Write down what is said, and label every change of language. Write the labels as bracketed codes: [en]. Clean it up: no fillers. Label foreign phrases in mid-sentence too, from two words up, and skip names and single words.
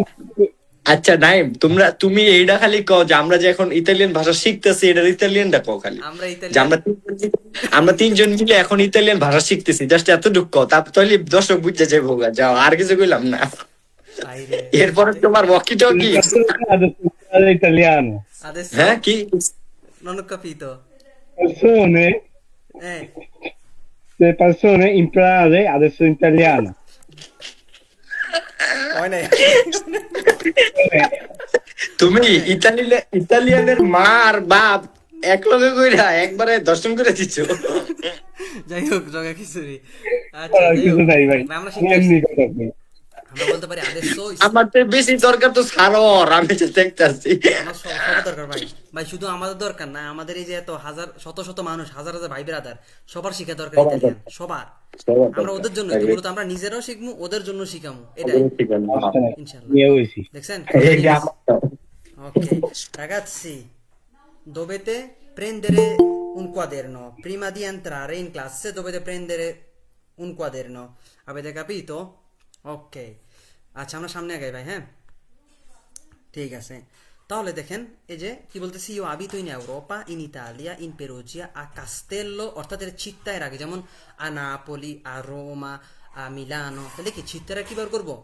[bn] আচ্ছা নাইম, তুমি এইটা খালি কও যে আমরা যে এখন ইতালিয়ান ভাষা শিখতেছি, এটার ইতালিয়ানটা কও খালি। আমরা যে ইতালিয়ান। আমরা 3 জন মিলে এখন ইতালিয়ান ভাষা শিখতেছি, জাস্ট এতটুকু কও, তারপর তাহলে দর্শক বুঝে যাবো গা, যাও, আর কিছু কইলাম না। বাইরে এরপরে তোমার ওয়াকি টকি। [it] Italiano, adesso [bn] হ্যাঁ কি? [it] non ho capito। persone, eh le persone imparare adesso italiano. [bn] হয় নাই। তুমি হয় নাই। ইতালিয়ানের মা আর বাপ এক লগে কইরা একবারে দর্শন করে দিচ্ছ। যাই হোক, জগা খিচুড়ি। আচ্ছা, যাই কিছু হোক নাই ভাই, ভাই, আমরা আমি শিখতে এমনি আসছি। কথা বলি। আমরা বলতে পারি আদেশো। আমার তো বেশি দরকার তো সারর, আমি যে দেখতেছি। আমার সবার দরকার ভাই। ভাই শুধু আমাদের দরকার না, আমাদের এই যে এত হাজার শত শত মানুষ, হাজার হাজার ভাই ব্রাদার, সবার শিখা দরকার সবার ইতালিয়ান, দরকার, সবার। সবার আমরা দরকার। ওদের জন্য তো মূলত আমরা নিজেরাও শিখবো, ওদের জন্য শিখামু, এটাই। ওদের ঠিক আছে। সমস্যা নাই, ইনশাল্লাহ। নিয়ে হয়েছি। দেখছেন এই যে জিনিস। আমার [it] Ok, ragazzi, dovete prendere un quaderno. Prima di entrare in classe dovete prendere un quaderno. Avete capito? Ok. [bn] আচ্ছা, আমরা সামনে আগাই ভাই, হ্যাঁ, ঠিক আছে। তাহলে দেখেন, এই যে কি বলতেছি, [it] io abito in Europa, in Italia, in Perugia, a Castello, [bn] অর্থাৎ এর চিত্তায়ের আগে, যেমন [it] a Napoli, a Roma, a Milano, [bn] তাহলে কি চিত্তারা কি ব্যবহার করবো?